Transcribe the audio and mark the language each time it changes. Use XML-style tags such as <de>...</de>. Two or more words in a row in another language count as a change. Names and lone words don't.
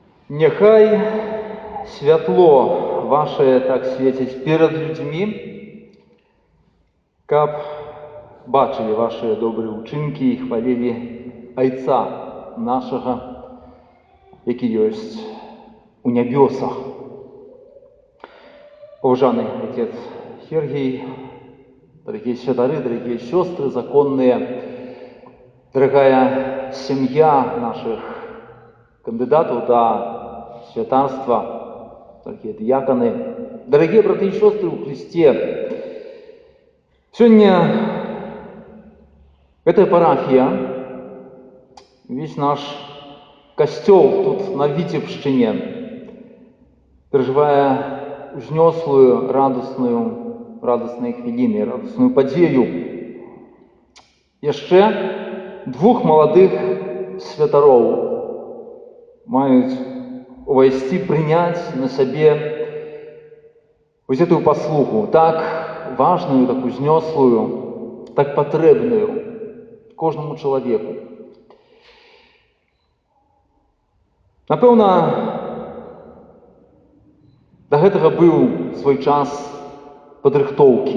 <be>Няхай святло ваше так свеціць перад людзьмі, каб бачылі вашыя добрыя ўчынкі і хвалілі Айца нашага, які ёсць у нябёсах.</be> <ru>Паважаны отец Сергей, дорогие святары, дорогие сестры законные, дорогая семья наших кандидатов до святарства, дорогие диаконы, дорогие браты и сестры в Христе. Сегодня эта парафия, весь наш костел тут на Витебщине, переживая узнеслую, радостные хвилины, радостную подею, еще двух молодых святаров</ru> <be>мають увайсці прыняць на сабе вось эту паслугу, так важную, так узнеслую, так патрэбную кожнаму чалавеку. Напэўна, да гэтага быў свой час падрыхтоўкі.</be>